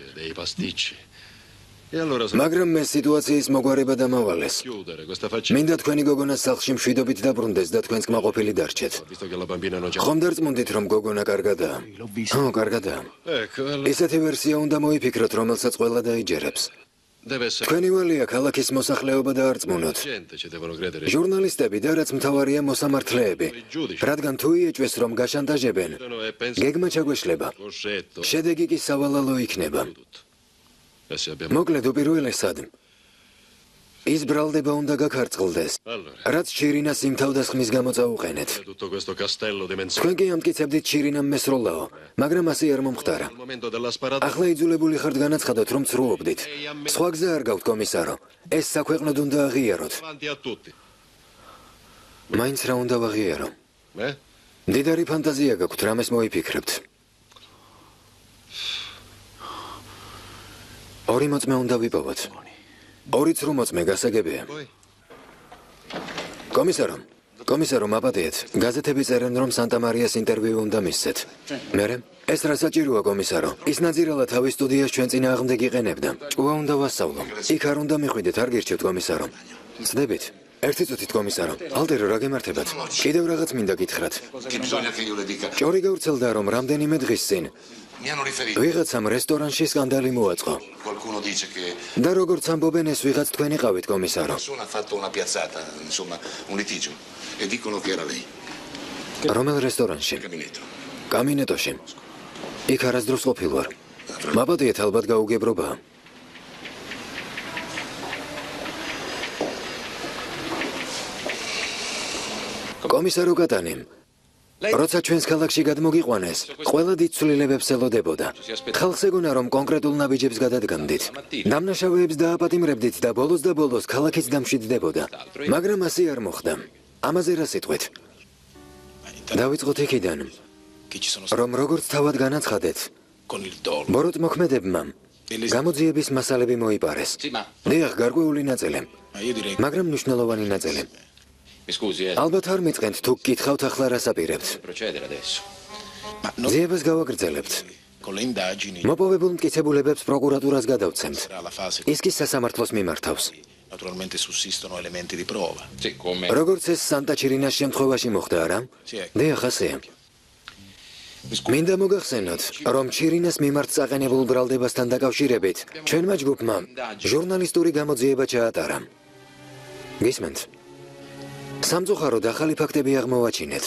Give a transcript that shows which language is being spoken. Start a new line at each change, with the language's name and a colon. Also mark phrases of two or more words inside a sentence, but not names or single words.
Georgian: მაგრამ მე სიტუაციის მოგვარება დამავალეს. მინდა თქვენი გოგონა სახლში მშვიდობით დაბრუნდეს და თქვენს კმაყოფილი დარჩეთ. ხომ დარწმუნდით, რომ გოგონა კარგადაა? ხო, კარგადაა. ისეთი ვერსია უნდა მოიფიქროთ, რომელსაც ყველა დაიჯერებს.
Italian: Deve essere
Georgian: თქვენი ვალია ქალაქის მოსახლეობა დაარწმუნოთ.
Italian: gente, ci devono credere.
Georgian: ჟურნალისტები და რაც მთავარია მოსამართლეები. რადგან თუ იეჭვეს რომ გაშანტაჟებენ,
Italian: E pensa
Georgian: გეგმა ჩაგვეშლება.
Italian: Coscetto.
Georgian: შედეგი კი სავალალო იქნება.
Italian: E se abbiamo
Georgian: მოკლედ უპირველესად ის ბრალდება უნდა გაქარწყლდეს.
Italian: Allora,
Georgian: რაც ჩირინას იმ თავდასხმის გამო წაუყენეთ.
Italian: tutto questo castello di menzogne.
Georgian: თქვენ კი ამტკიცებდით ჩირინამ მესროლაო, მაგრამ ასე არ მომხდარა.
Italian: Al momento della sparata
Georgian: ახლა იძულებული ხართ განაცხადოთ, რომ ცრუობდით. სხვა გზა არ გაქვთ, კომისარო. ეს საქვეყნოდ უნდა აღიაროთ.
Italian: davanti a tutti.
Georgian: მაინც რა უნდა ვაღიარო? Eh? მდიდარი ფანტაზია გაქვთ, რამეს მოიფიქრებთ. ორი მოწმე უნდა ვიპოვოთ. ორი ცრუ მოწმე გასაგებია.
Italian: Poi?
Georgian: კომისარო, მაპატიეთ. გაზეთები წერენ, რომ სანტა-მარიას ინტერვიუ უნდა მისცეთ. მერე? ეს რა საჭიროა, კომისარო? ის ნაძირალა თავის სტუდიას ჩვენ წინააღმდეგ იყენებდა. ჭკუა უნდა ვასწავლო. იქ არ უნდა მიხვიდეთ, არ გირჩევთ, კომისარო. ცდებით. ერთი წუთით, კომისარო. ალტერო, რა გემართებათ? კიდევ რაღაც მინდა გითხრათ.
Italian: Che bisogna che io le dica?
Georgian: ჭორი გავრცელდა, რომ რამდენიმე დღის წინ
Italian: Mi hanno riferito.
Georgian: ვიღაცამ რესტორანში სკანდალი მოაწყო.
Italian: Qualcuno dice che
Georgian: და როგორც ამბობენ, ეს ვიღაც თქვენ იყავით, კომისარო.
Italian: persona ha fatto una piazzata, insomma, un litigio. E dicono che era lei.
Georgian: რომელ რესტორანში?
Italian: Gabinetto.
Georgian: კაბინეტოში. იქ არასდროს ყოფილ ვარ. მაპატიეთ, ალბათ გაუგებრობაა. კომისარო კატანი, როცა ჩვენს ქალაქში გადმოგიყვანეს, ყველა დიდ ცვლილებებს ელოდებოდა. ხალხს ეგონა, რომ კონკრეტულ ნაბიჯებს გადადგამდით. დამნაშავეებს დააპატიმრებდით და ბოლოს ქალაქიც დამშვიდდებოდა. მაგრამ ასე არ მოხდა. ამაზე რა სიტყვით? დავიწყოთ იქიდან,
Italian: che ci sono
Georgian: რომ როგორც თავად განაცხადეთ,
Italian: con il dolo.
Georgian: ბოროტ მოქმედებმა გამოძიების მასალები მოიპარეს. დიახ, გარკვეული ნაწილი,
Italian: Ma io direi
Georgian: მაგრამ მნიშვნელოვანი ნაწილი.
Italian: Mi scusi,
Georgian: ალბათ არ მიწყენთ თუ გკითხავთ ახლა რას აპირებთ.
Italian: procedere adesso. ma non
Georgian: ძიებას გავაგრძელებთ.
Italian: con le indagini
Georgian: მოპოვებულ მტკიცებულებებს პროკურატურას გადავცემთ.
Italian: sarà la fase
Georgian: ის კი სასამართლოს მიმართავს.
Italian: naturalmente sussistono elementi di prova. Sì, come
Georgian: როგორც ეს სანტა ჩირინას შემთხვევაში მოხდა, არა? დიახ, ასეა. მინდა მოგახსენოთ, რომ ჩირინას მიმართ წაყენებულ ბრალდებასთან დაკავშირებით ჩვენმა ჯგუფმა ჟურნალისტური გამოძიება ჩაატარა. გისმენთ? სამწუხაროდ ახალი ფაქტები აღმოვაჩინეთ.